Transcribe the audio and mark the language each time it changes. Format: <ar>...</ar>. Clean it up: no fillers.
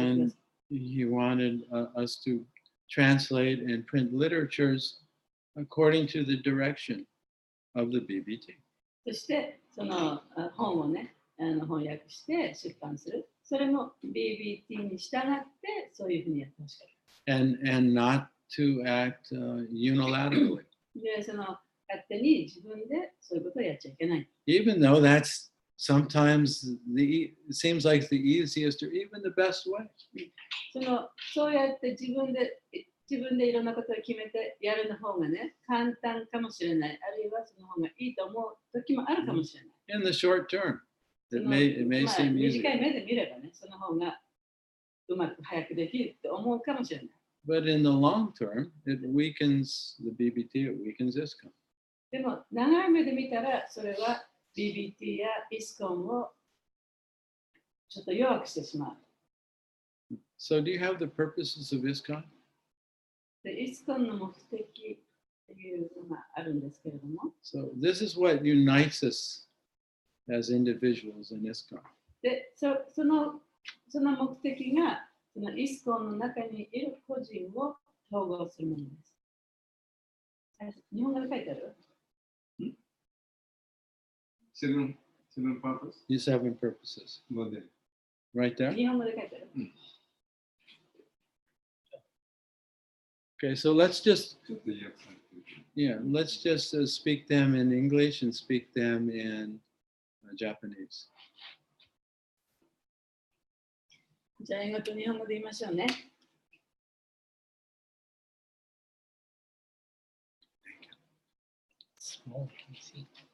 <en>And</en> <ja>い。</ja> <en>he wanted us to translate and print literatures according to the direction of the BBT.</en> <ja>そしてその本をね、翻訳して出版する。それも BBT に従ってそういうふうにやってほしかった。</ja> <en>And not to act unilaterally.</en> <ja>で、その勝手に自分でそういうことをやっちゃいけない。</ja> <en>Even though that's sometimes it seems like the easiest or even the best way.</en> <ja>そうやって自分でいろんなことを決めてやるの方がね、簡単かもしれない。あるいはその方がいいと思う時もあるかもしれない。</ja> <en>In the short term, it</en> <ja>その</ja> <en>may</en> <ja>まあ</ja> <en>seem</en> <ja>短</ja> <en>easier.</en> <ja>い目で見ればね、その方がうまく早くできるって思うかもしれない。</ja> <en>But in the long term, it weakens the BBT, it weakens ISKCON.</en> <ja>でも長い目で見たらそれは BBT やイスコンをちょっと弱くしてしまう。</ja> <en>So do you have the purposes of ISKCON?</en> <ja>でイスコンの目的というのがあるんですけれども、</ja> <en>So this is what unites us as individuals in ISKCON.</en> <ja>でその目的がそのイスコンの中にいる個人を統合するものです。日本語で書いてある？</ja> <en>Seven purpose These 7 purposes.</en> <ja>モデル。</ja> <en>Right there?</en> <ja>日本語で書いてある？</ja> <en>Okay, so let's just</en> <ja>ちょっと訳されてるけど。</ja> <en>yeah, let's just speak them in English and speak them in Japanese.</en> <ja>じゃあ英語と日本語で言いましょうね。</ja> <en>Small PC.</en>